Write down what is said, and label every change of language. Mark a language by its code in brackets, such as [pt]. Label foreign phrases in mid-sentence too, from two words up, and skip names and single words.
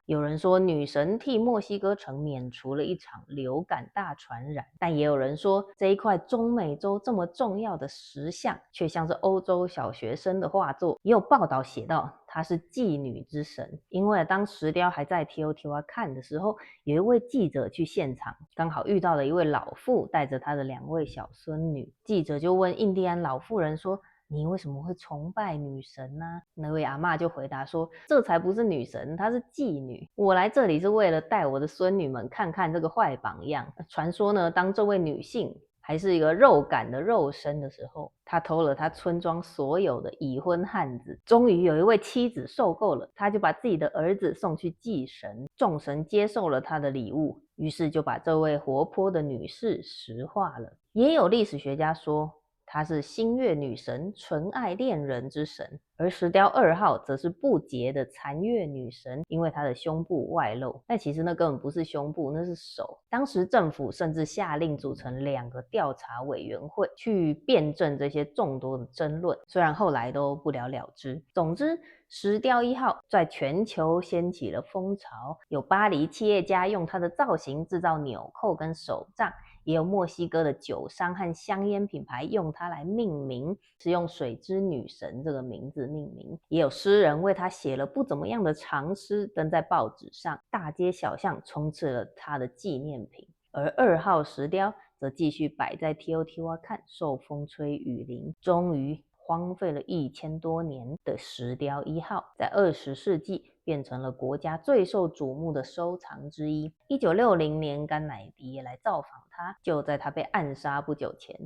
[zh] 有人說女神替墨西哥城免除了一場流感大傳染，但也有人說這一塊中美洲這麼重要的石像卻像是歐洲小學生的畫作。也有報道寫到她是妓女之神，因為當石雕還在 Teotihuacan 的時候，有一位記者去現場，剛好遇到了一位老婦帶着她的2位小孫女。記者就問印第安老婦人說， 你為什麼會崇拜女神呢？那位阿嬷就回答說，這才不是女神，她是妓女。我來這裡是為了帶我的孫女們看看這個壞榜樣。傳說呢，當這位女性還是一個肉感的肉身的時候，她偷了她村莊所有的已婚漢子。終於有一位妻子受夠了，她就把自己的兒子送去祭神，眾神接受了她的禮物，於是就把這位活潑的女士石化了。也有歷史學家說，她是星月女神，純愛戀人之神。而石雕2號則是不潔的殘月女神，因為她的胸部外露。但其實那根本不是胸部，那是手。當時政府甚至下令組成2個調查委員會，去辯證這些眾多的爭論，雖然後來都不了了之。總之，石雕1號在全球掀起了風潮，有巴黎企業家用它的造型制造紐扣跟手杖，也有墨西哥的酒商和香菸品牌用它來命名，是用水之女神這個名字命名。也有詩人為它寫了不怎麼樣的長詩，登在報紙上，大街小巷充斥了它的紀念品。而2號石雕則繼續擺在 Teotihuacan 受風吹雨淋，終於荒廢了1000多年的石雕1號，在20世紀變成了國家最受矚目的收藏之一。1960年，甘乃迪也來造訪它，就在他被暗殺不久前。